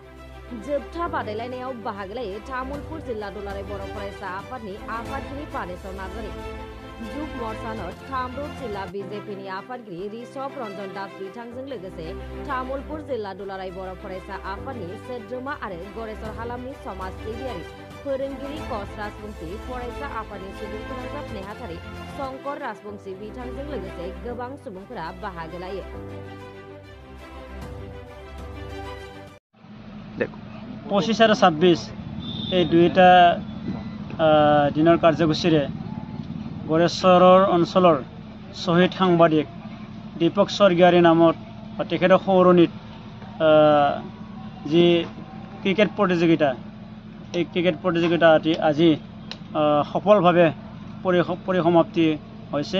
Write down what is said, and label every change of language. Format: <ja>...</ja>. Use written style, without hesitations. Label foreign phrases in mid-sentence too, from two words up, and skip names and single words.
<brx>जोबथा बादायलायनायाव बाहागो लायो तामुलपुर जिल्ला दुलाराय बर' फरायसा आफादनि आफादगिरि पानेश्वर नार्जारी, जुग मर्चानट कामरुप जिल्ला बीजेपीनि आफादगिरि ऋषभ रंजन दास बिथांजों लोगोसे तामुलपुर जिल्ला दुलाराय बर' फरायसा आफादनि सोद्रोमा आरो गरेसर हालामनि समाज सिबियारि फोरोंगिरि कच राजबंशी, फरायसा आफादनि सुबुं फोनांजाब नेहाथारि शंकर राजबंशी बिथांजों लोगोसे गोबां सुबुंफोरा बाहागो लायो।</brx> <as>25 और 26 এই দুইটা দিনৰ কাৰ্যসূচীৰে गरेसৰৰ অঞ্চলৰ শ্বহীদ সাংবাদিক দীপক স্বৰ্গীয়াৰী নামত তেখেতৰ সৌৰণীত যি ক্ৰিকেট প্ৰতিযোগিতা এই ক্ৰিকেট প্ৰতিযোগিতা আজি সফলভাৱে পৰিসমাপ্তি হৈছে।</as>